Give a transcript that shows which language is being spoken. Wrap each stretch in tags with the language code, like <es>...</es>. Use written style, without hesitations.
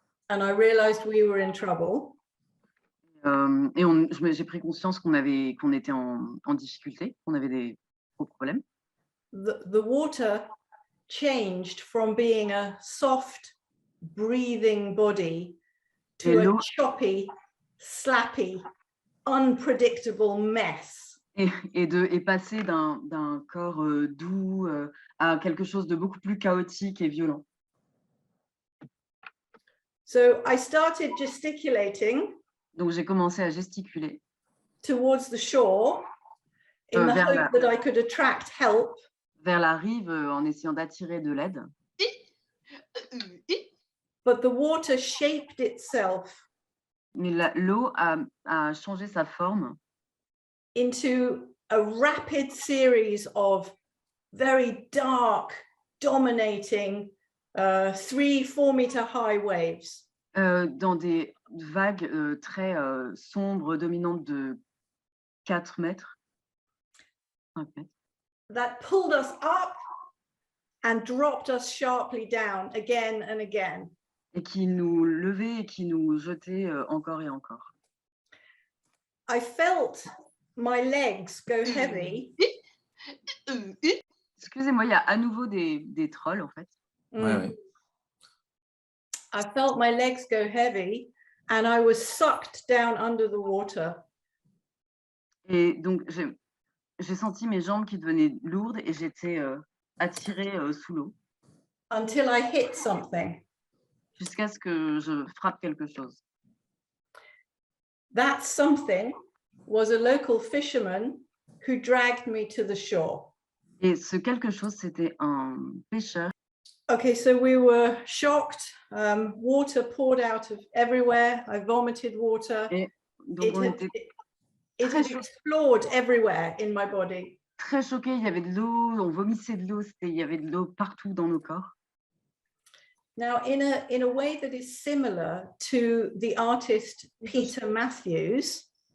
<en>And I realized we were in trouble.</en> <fr>Et j'ai pris conscience qu'on était en difficulté, qu'on avait des gros problèmes.</fr> <en>The water changed from being a soft, breathing body to a choppy, slappy, unpredictable mess.</en> <fr>Et passer d'un corps doux à quelque chose de beaucoup plus chaotique et violent.</fr> <en>So I started gesticulating.</en> <fr>Donc j'ai commencé à gesticuler.</fr> <en>Towards the shore, in the hope that I could attract help.</en> <fr>Vers la rive en essayant d'attirer de l'aide.</fr> <en>But the water shaped itself.</en> <fr>Mais l'eau a changé sa forme.</fr> <en>Into a rapid series of very dark, dominating 3-4 meter high waves.</en> <fr>Dans des vagues très sombres, dominantes de 4 mètres. 5 mètres.</fr> <en>That pulled us up and dropped us sharply down again and again.</en> <fr>Et qui nous levait et qui nous jetait encore et encore.</fr> <en>I felt my legs go heavy.</en> <fr>Excusez-moi, il y a à nouveau des trolls en fait. Ouais.</fr> <en>I felt my legs go heavy and I was sucked down under the water.</en> <fr>Et donc j'ai senti mes jambes qui devenaient lourdes et j'étais attirée sous l'eau.</fr> <en>Until I hit something.</en> <fr>Jusqu'à ce que je frappe quelque chose.</fr> <en>That something was a local fisherman who dragged me to the shore.</en> <fr>Et ce quelque chose, c'était un pêcheur.</fr> <en>Okay, so we were shocked. Water poured out of everywhere. I vomited water.</en> <fr>Et donc</fr> <en>it had explored everywhere in my body.</en> <fr>Très choqués, il y avait de l'eau, on vomissait de l'eau, il y avait de l'eau partout dans nos corps.</fr> <en>Now, in a way that is similar to the artist Peter Matthews.</en>